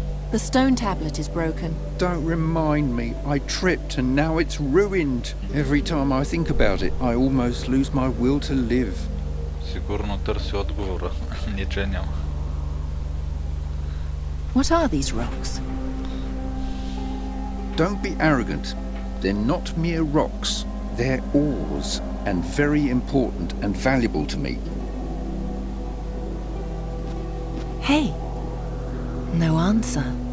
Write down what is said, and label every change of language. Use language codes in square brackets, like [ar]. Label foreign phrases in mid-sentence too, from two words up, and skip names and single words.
[en] The stone tablet is broken. Don't remind me. I tripped and now it's ruined. Every time I think about it, I almost lose my will to live. [bg] Сигурно търси отговора. Ниче няма. [en] What are these rocks? Don't be arrogant. They're not mere rocks. They're ores, and very important and valuable to me. Hey, no answer.